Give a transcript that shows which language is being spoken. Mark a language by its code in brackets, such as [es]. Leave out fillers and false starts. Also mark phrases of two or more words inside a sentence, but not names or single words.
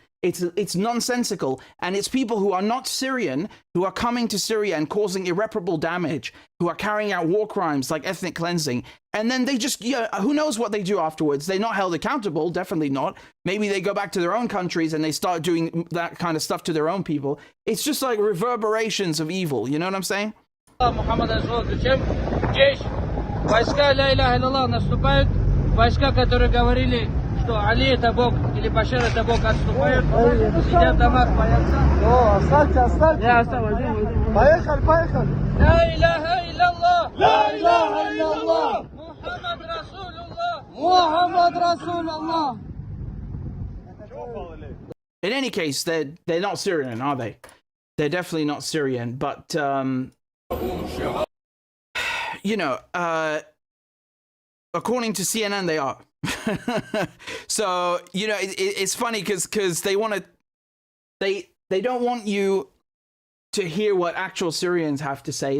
[en] It's nonsensical, and it's people who are not Syrian who are coming to Syria and causing irreparable damage, who are carrying out war crimes like ethnic cleansing, and then they just, who knows what they do afterwards? They're not held accountable, definitely not. Maybe they go back to their own countries and they start doing that kind of stuff to their own people. It's just like reverberations of evil, you know what I'm saying? [ru] Войска [ar] لا إله إلا الله [ru] наступают, войска, которые говорили, что Али это Бог или Башар это Бог, отступают, сидят в домах, боятся. Оставьте. Я оставлю. Поехали. [ar] لا إله إلا الله. لا إله إلا الله. محمد رسول الله. محمد رسول الله. [en] In any case, they're not Syrian, are they? They're definitely not Syrian, but you know, according to CNN, they are. So, you know, it's funny because they want to, they don't want you to hear what actual Syrians have to say.